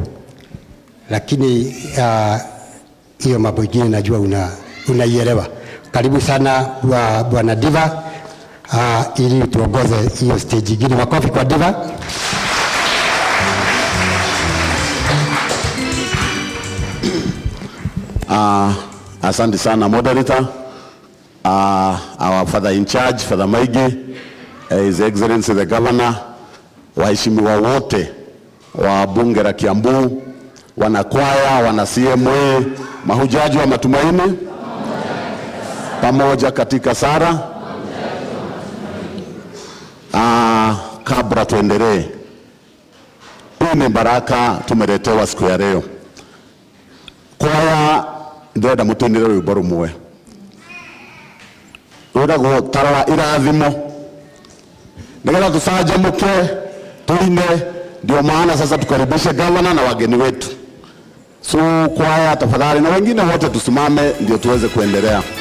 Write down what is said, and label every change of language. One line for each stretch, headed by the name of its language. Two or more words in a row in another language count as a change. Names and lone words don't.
Swahili: Lakini hiyo mambo mengine najua unaielewa. Karibu sana Bwana Diva, ili tuongoze hiyo stage nyingine. Makofi kwa Diva. Asante sana moderator.
English: Our father in charge, Father Maige, His Excellency the Governor,
Swahili: waheshimiwa wote wa bunge la Kiambu, wanakwaya, wana CMA, mahujaji wa matumaini pamoja katika sara. Kabla tuendelee, hii ni baraka tumeletewa siku ya leo.
Kikuyu: Kwaya ndenda mutendere rwimbo rumwe ruragwo tarora irathimo nĩgetha tucanjamũke tuine.
Swahili: Ndio maana sasa tukaribishe gavana na wageni wetu. So kwaya tafadhali na wengine wote tusimame ndio tuweze kuendelea.